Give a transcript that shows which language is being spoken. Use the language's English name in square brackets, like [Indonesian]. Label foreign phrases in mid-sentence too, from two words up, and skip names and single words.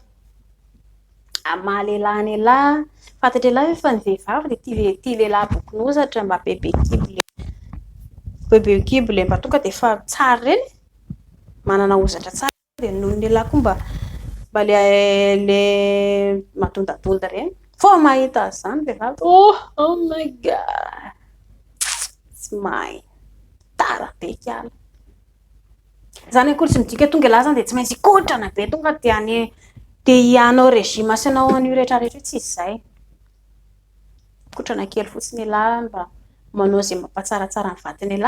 [Malagasy] Maha-lehilahy ny lehilahy. Fantatra lehilahy efa ny vehivavy dia tia lehilahy bokon'ozatra mba bebe kibo ilay mba tonga dia efa tsara ireny. Manana ozatra tsara dia noho ny lehilahy koa mba ilay madondadonda ireny. Fô mahita izany vehivavy. [English] Oh my god. [Malagasy] Tsy mahay. Tara be kiala. Izany akory tsy midika tonga lahy izany dia tsy maintsy kotrana be tonga dia hianao rejima sy hanao an'io rehetrarehetra tsy izay. Kotrana kely fotsiny lehilahy mba manao izay mampatsaratsara ny vatiny lehilahy.